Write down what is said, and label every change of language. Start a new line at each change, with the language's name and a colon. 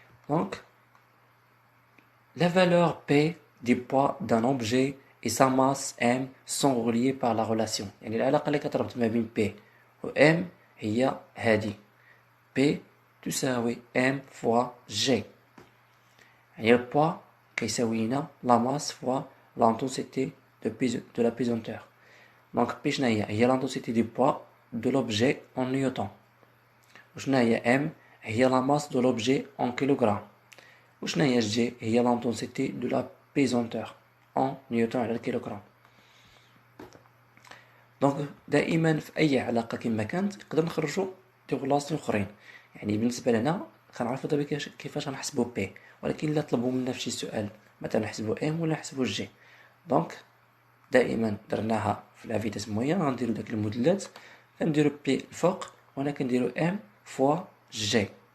French: Donc, la valeur P du poids d'un objet et sa masse M sont reliés par la relation.
Arabic: يعني العلاقة اللي كتربط ما بين P و M هي هادي.
French: P تساوي M fois G. يعني le poids كيساوي لنا la masse fois l'intensité de la pesanteur. Donc P شنو هي؟ هي l'intensité du poids de l'objet en newton. وشنو هي M؟ هي la masse de l'objet en kilogramme. وشنو هي جي؟ هي لانتونسيتي دو لا بيزونتور ان نيوتن على الكيلوغرام.
Arabic: دونك دائما في اي علاقه كما كانت نقدر نخرجوا دي غلاصين اخرين. يعني بالنسبه لنا كنعرفوا دابا كيفاش غنحسبوا بي، ولكن الا طلبوا منا في شي سؤال مثلا نحسبوا ام ولا نحسبوا جي، دونك دائما درناها في لا فيتاس موين غنديرو داك الموديلات، كنديرو بي الفوق وهنا كنديرو ام فوا جي.